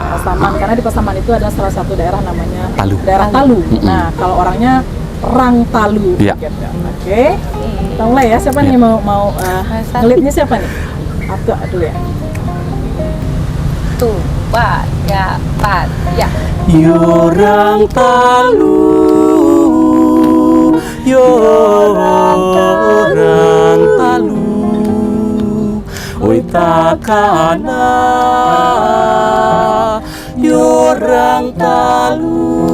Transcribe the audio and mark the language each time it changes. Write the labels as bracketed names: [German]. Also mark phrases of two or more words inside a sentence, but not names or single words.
[Indonesian] Pasaman, karena di Pasaman itu ada salah satu daerah namanya Talu. Daerah Talu. Mm-mm. Nah, kalau orangnya Rang Talu. Iya. Gitu. Oke. Kita mulai ya. Siapa Iya. nih mau ngelitnya siapa nih? Atau dulu ya. Tuh, ya, ya. [Minangkabau] Yo Rang Talu, yo Rang Talu, oi takana, yo Rang Talu.